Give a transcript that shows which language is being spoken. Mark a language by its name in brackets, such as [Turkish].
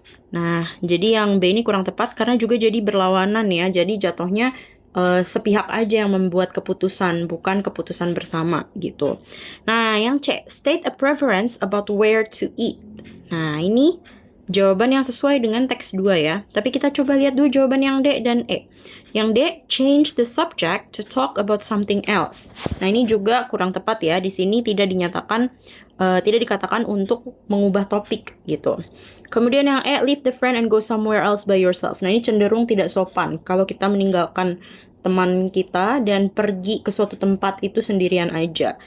[Indonesian] Nah, jadi yang B ini kurang tepat karena juga jadi berlawanan ya. Jadi jatuhnya sepihak aja yang membuat keputusan, bukan keputusan bersama gitu. Nah, yang C, [English] state a preference about where to eat. [Indonesian] Nah, ini jawaban yang sesuai dengan teks 2 ya. Tapi kita coba lihat dulu jawaban yang D dan E. Yang D, [English] change the subject to talk about something else. [Indonesian] Nah, ini juga kurang tepat ya. Di sini tidak dinyatakan, tidak dikatakan untuk mengubah topik gitu. Kemudian yang E, [English] leave the friend and go somewhere else by yourself. [Indonesian] Nah, ini cenderung tidak sopan kalau kita meninggalkan teman kita dan pergi ke suatu tempat itu sendirian aja.